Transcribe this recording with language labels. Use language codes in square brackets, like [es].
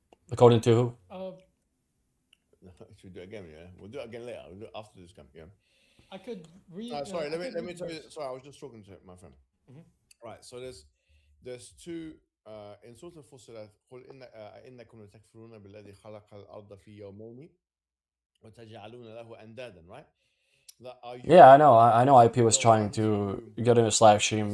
[en] According to who? Should we do it again? Yeah, we'll do it again later. We'll do it after this camp. Yeah. I could read. Sorry, let me tell you. Sorry, I was just talking to my friend. Right. So there's two in Surah Al-Fussilat. [ar] قل إنكم لتكفرون بالذي خلق الأرض في يومين وتجعلون له أندادا. [en] Right. Yeah, I know IP was trying to get in this live stream.